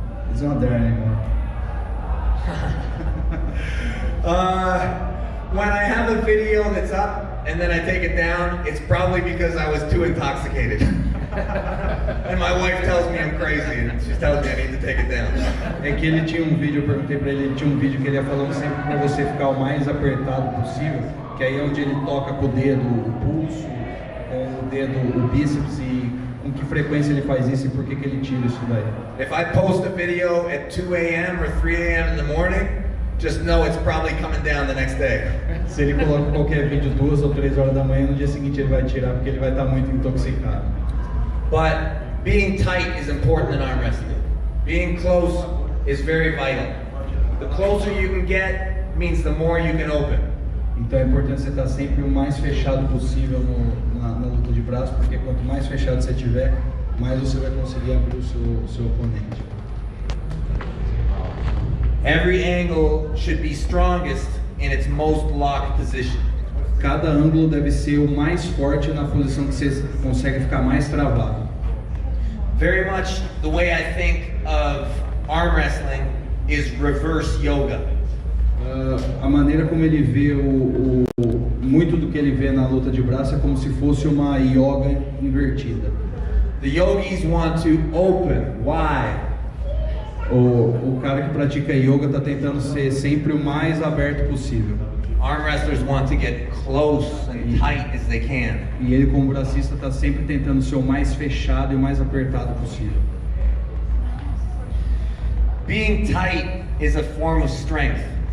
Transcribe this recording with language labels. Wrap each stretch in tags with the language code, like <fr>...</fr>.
<en>It's not there anymore. When I have a video that's up and then I take it down, it's probably because I was too intoxicated. And my wife tells me I'm crazy and she tells me I need to take it down.</en> <pt>É que ele tinha um vídeo, eu perguntei pra ele, ele tinha um vídeo que ele ia falando sempre pra você ficar o mais apertado possível, que aí é onde ele toca com o dedo o pulso, com o dedo o bíceps e com que frequência ele faz isso e por que ele tira isso daí.</pt> <en>If I post a video at 2 a.m. or 3 a.m. in the morning, just know it's probably coming down the next day.</en> <pt>Se ele coloca qualquer vídeo 2 ou 3 horas da manhã, no dia seguinte ele vai tirar porque ele vai estar muito intoxicado.</pt> <en>But being tight is important in arm wrestling. Being close is very vital. The closer you can get means the more you can open.</en> <pt>Então é importante você estar sempre o mais fechado possível na luta de braço, porque quanto mais fechado você tiver, mais você vai conseguir abrir o seu oponente.</pt> <en>Every angle should be strongest in its most locked position.</en> <pt>Cada ângulo deve ser o mais forte na posição que você consegue ficar mais travado.</pt> <en>Very much the way I think of arm wrestling is reverse yoga.</en> <pt>A maneira como ele vê muito do que ele vê na luta de braço é como se fosse uma yoga invertida.</pt> <en>The yogis want to open wide.</en> <pt>O cara que pratica yoga está tentando ser sempre o mais aberto possível.</pt> <en>Arm wrestlers want to get close and tight as they can.</en> <pt>E ele como bracista está sempre tentando ser o mais fechado e o mais apertado possível.</pt> <en>Being tight is a form of strength.</en>